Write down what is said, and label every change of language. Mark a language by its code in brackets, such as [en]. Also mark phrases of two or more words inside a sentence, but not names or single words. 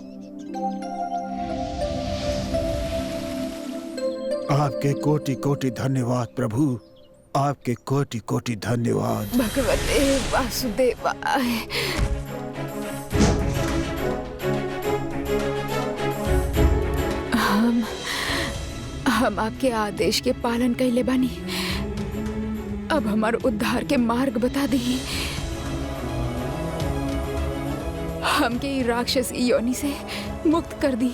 [bho] आपके कोटि कोटि धन्यवाद प्रभु। आपके कोटि कोटि धन्यवाद। [sa] भगवते वासुदेवाय। [bho] हम आपके आदेश के पालन कैले बानी। अब हमार उद्धार के मार्ग बता दी। हमके राक्षसी योनि से मुक्त कर दी।